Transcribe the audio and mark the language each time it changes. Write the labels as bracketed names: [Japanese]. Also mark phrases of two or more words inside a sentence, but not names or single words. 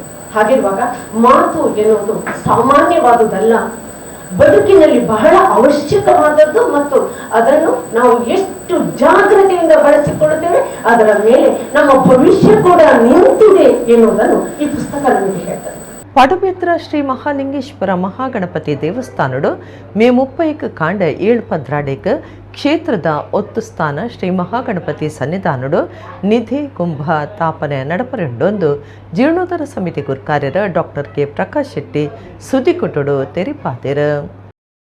[Kannada] ಹಾಗಿರುವಾಗ ಮಾತು ಎನ್ನುವುದು ಸಾಮಾನ್ಯವಾದುದಲ್ಲ, ಬದುಕಿನಲ್ಲಿ ಬಹಳ ಅವಶ್ಯಕವಾದದ್ದು. ಮತ್ತು ಅದನ್ನು ನಾವು ಎಷ್ಟು ಜಾಗ್ರತೆಯಿಂದ ಬಳಸಿಕೊಳ್ಳುತ್ತೇವೆ ಅದರ ಮೇಲೆ ನಮ್ಮ ಭವಿಷ್ಯ ಕೂಡ ನಿಂತಿದೆ ಎನ್ನುವುದನ್ನು ಈ ಪುಸ್ತಕ ನಮಗೆ ಹೇಳ್ತದೆ. [Tulu] ಪಡುಬೆತ್ರ ಶ್ರೀ ಮಹಾಲಿಂಗೇಶ್ವರ ಮಹಾಗಣಪತಿ ದೇವಸ್ಥಾನಡು ಮೇ 30 ಕಾಂಡ 7 ಪದ್ರಾಡೇಕ್ ಕ್ಷೇತ್ರದ ಒತ್ತು ಸ್ಥಾನ ಶ್ರೀ ಮಹಾಗಣಪತಿ ಸನ್ನಿಧಾನಡು ನಿಧಿ ಕುಂಭ ತಾಪನೆ ನಡಪರೆಂಡೊಂದು ಜೀರ್ಣೋದ್ಧಾರ ಸಮಿತಿ ಗುರುಕಾರ್ಯರ ಡಾಕ್ಟರ್ K ಪ್ರಕಾಶ್ ಶೆಟ್ಟಿ ಸುದ್ದಿ ಕೊಟ್ಟಡು ತೆರಿಪಾತೆರು.